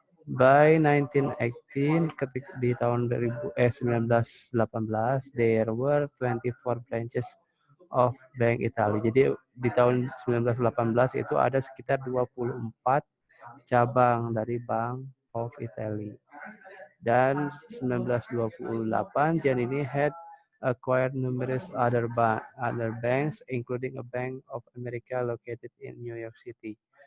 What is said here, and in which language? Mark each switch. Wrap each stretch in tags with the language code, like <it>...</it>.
<en>By 1918,</en> <id>di tahun 1918,</id> <en>there were 24 branches of Bank Italy.</en> <id>Jadi di tahun 1918 itu ada sekitar 24 cabang dari Bank of Italy.</id> <en>Dan 1928, Giannini had acquired numerous other banks, including a Bank of America located in New York City.</en>